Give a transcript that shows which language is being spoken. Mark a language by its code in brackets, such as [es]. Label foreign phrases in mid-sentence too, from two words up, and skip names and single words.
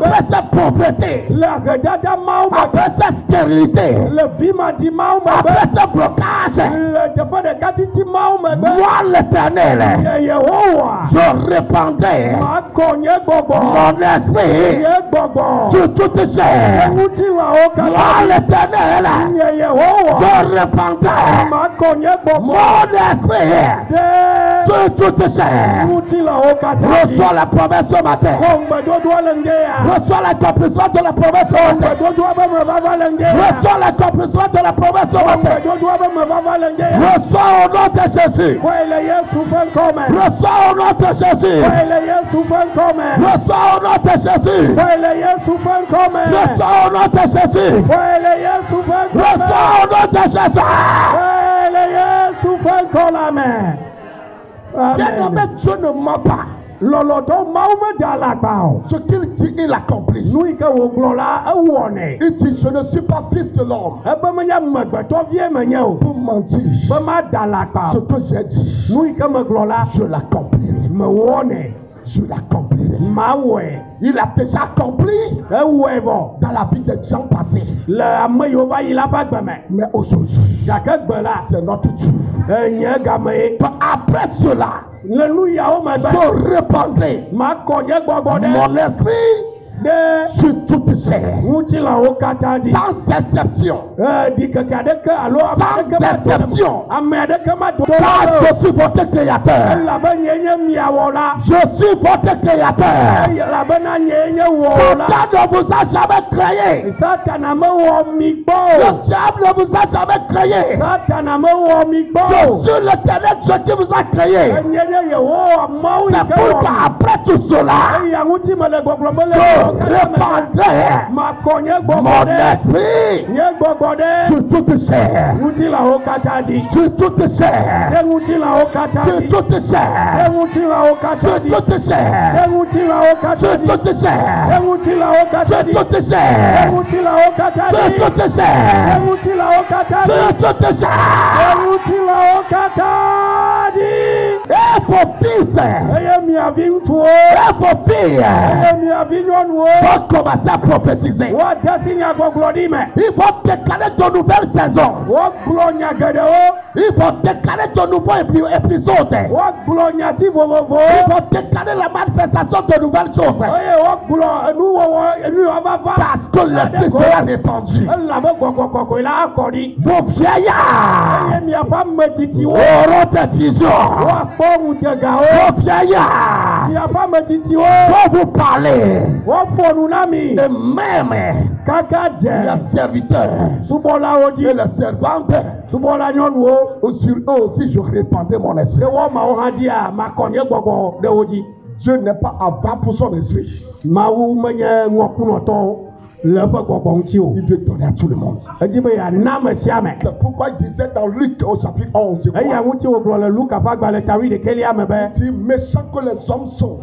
[fr] après ces pauvretés, [ee] le ahedada mawo megbe, [fr] après ces stérilités, [ee] le vimadi mawo megbe, [fr] après ces blocages, [ee] le teƒe ɖeka titi mawo megbe, [fr] moi l'Éternel, [ee] Yehowa, [fr] je répandrai [ee] makɔ nye gbɔgbɔ, [fr] mon esprit [ee] nye gbɔgbɔ, [fr] sur toute chair. [ee] ŋutilãwo [fr] Moi [ee] katã, [fr] l'Éternel, [ee] nye Yehowa, [fr] je répandrai [ee] makɔ nye gbɔgbɔ [fr] mon esprit [ee] ɖe [fr] sur toute chair. [ee] ŋutilãwo katã [fr] Reçois la promesse ce matin. [ee] Xɔ ŋgbedodoa le ŋge ya. [fr] Reçois l'accomplissement de la promesse ce matin. [ee] Ŋgbedodoa be mevava le ŋge ya. [fr] Reçois l'accomplissement de la promesse ce matin. [ee] Ŋgbedodoa be mevava le ŋge ya. [fr] Reçois au nom de Jésus. [ee] Xɔe le Yesu ƒe ŋkɔ me. [fr] Reçois au nom de Jésus. [ee] Xɔe le Yesu ƒe ŋkɔ me. [fr] Reçois au nom de Jésus. [ee] Xɔe le Yesu ƒe ŋkɔ me. [fr] Reçois au nom de Jésus. [ee] Xɔe le Yesu ƒe ŋkɔ me. [fr] Reçois au nom de Jésus. [ee] Xɔe le Yesu ƒe ŋkɔ la me. [fr] Bien-aimé, Dieu ne ment pas. [ee] Lɔlɔtɔ Mawu me da alakpa o. [fr] Ce qu'il dit, il accomplit. [ee] Nu yi ke wògblɔ la ewɔnɛ. [fr] Il dit, je ne suis pas fils de l'homme [ee] Ebe menye megbetɔvie menye o. [fr] pour mentir. [ee] Be ma da alakpa [fr] Ce [ee] o. [fr] que j'ai dit, [ee] Nu yi ke megblɔ la [fr] je l'accomplis. [ee] mewɔnɛ. [fr] Je l'accomplis. [ee] Mawɔe. [fr] Il a déjà accompli [ee] Ewɔe vɔ. [fr] dans la vie des gens passés. [ee] Le ame yiwo va yi la ƒe agbeme. [fr] Mais aujourd'hui, [ee] Gake gbe la [fr] c'est notre tour. [ee] enye game ye. [fr] Après cela, [ee] Le nu yawo megbe. [fr] je répandrai [ee] Makɔ nye gbɔgbɔ ɖe. [fr] mon esprit [ee] Ɖe [fr] sur toute chair. [ee] ŋutilãwo katã dzi. [fr] Sans exception. [ee] Ɖikeke aɖeke alo ame [fr] Sans [ee] aɖeke ma do [fr] exception. [ee] ame aɖeke ma do [fr] Car je suis votre créateur. [ee] elabe nye miawɔla. [fr] Je suis votre créateur. [ee] Elabena nye wɔla. [fr] Satan ne vous a jamais créé. [ee] Satana mewɔ mi gbɔ o. [fr] Le diable ne vous a jamais créé. [ee] Satana mewɔ mi gbɔ [fr] Je [ee] o. [fr] suis l'Éternel Dieu qui vous a créé. [ee] Enye Yehowa Mawu yi [fr] C'est [ee] ke [fr] pourquoi [ee] wɔ [fr] après tout [ee] mi. [fr] cela, [ee] Eya ŋuti mele gbɔgblɔm be le [fr] je [ee] wɔwɔ katã me. [fr] répandrai [ee] Makɔ nye gbɔgbɔ [fr] mon [ee] ɖe. [fr] esprit [ee] Nye gbɔgbɔ ɖe. [fr] sur toute chair. [ee] Ŋutilãwo katã dzi. [fr] Sur toute chair. [ee] Ɖe ŋutilãwo katã [fr] Sur [ee] dzi. [fr] toute [ee] Ɖe [fr] chair. [ee] ŋutilãwo katã [fr] Sur [ee] dzi. [fr] toute chair. [ee] Ɖe ŋutilãwo katã [fr] Sur [ee] dzi. [fr] toute [ee] Ɖe [fr] chair. [ee] ŋutilãwo katã [fr] Sur [ee] dzi. [fr] toute [ee] Ɖe [fr] chair. [ee] ŋutilãwo katã [fr] Sur [ee] dzi. [fr] toute [ee] Ɖe [fr] chair. [ee] ŋutilãwo katã dzi. [fr] Sur toute [ee] Ɖe [fr] chair. [ee] ŋutilãwo katã dzi. [fr] Et vos fils [ee] Eye miavi ŋutsuwo. [fr] et vos filles [ee] Eye miavi nyɔnuwo. [fr] vont commencer à prophétiser. [ee] Woade si nyagbɔgblɔɖi me. [fr] Ils vont déclarer de nouvelles saisons. [ee] Wogblɔ nya geɖewo. [fr] Ils vont déclarer de nouveaux épisodes. [ee] Wogblɔ nyati vovovowo. [fr] Ils vont déclarer la manifestation de nouvelles choses. [ee] Eye wogblɔ nuwɔwɔ nuyiwo va va. [fr] Parce que l'esprit sera répandu. [ee] Elabe gbɔgbɔ kɔkɔe la akɔ ɖi. [fr] Vos vieillards [ee] Eye miaƒe ametsitsiwo. [fr] auront des visions. [ee] Woakpɔ ŋutegawo. [fr] Vos vieillards [ee] Miaƒe ametsitsiwo. [fr] vont vous parler. [ee] Woƒo nu na mi. [fr] Et même [ee] Kaka dze. [fr] les serviteurs [ee] Subɔlawo dzi. [fr] et les servantes, [ee] Subɔla nyɔnuwo. [fr] sur eux aussi je répandrai mon esprit. [ee] Ne wɔmawo hã dzia makɔ nye gbɔgbɔ ɖe wo dzi. [fr] Dieu n'est pas avare pour son esprit. [ee] Mawu menye ŋɔkunɔtɔ le eƒe gbɔgbɔ ŋuti o. [fr] Il veut donner à tout le monde. [ee] Edi be yeana ame sia ame. [fr] C'est pourquoi il disait dans Luc au chapitre 11, je [ee] Eya [fr] crois, [ee] ŋuti wògblɔ le Luka ƒe agbalẽ tawi ɖekelia me be [fr] il dit, méchants que les hommes sont,